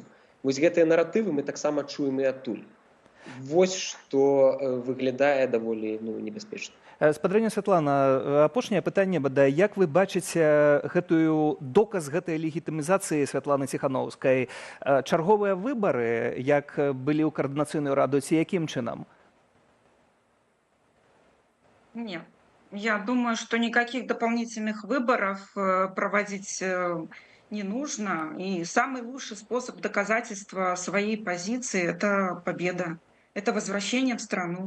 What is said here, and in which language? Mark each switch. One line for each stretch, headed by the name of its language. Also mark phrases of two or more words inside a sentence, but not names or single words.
Belarusian: Вось гэтыя наратывы мы таксама чуем і адтуль. Вось што выглядае даволі небяспечна. Спадарня Святлана, апошняе пытанне, бадай, як вы бачыце доказ гэтай легітымізацыі Святланы Ціханаўскай? Чарговыя выбары, як былі ў каардынацыйную раду, ці якім чынам?
Russian: Нет. Я думаю, что никаких дополнительных выборов проводить не нужно. И самый лучший способ доказательства своей позиции – это победа, это возвращение в страну.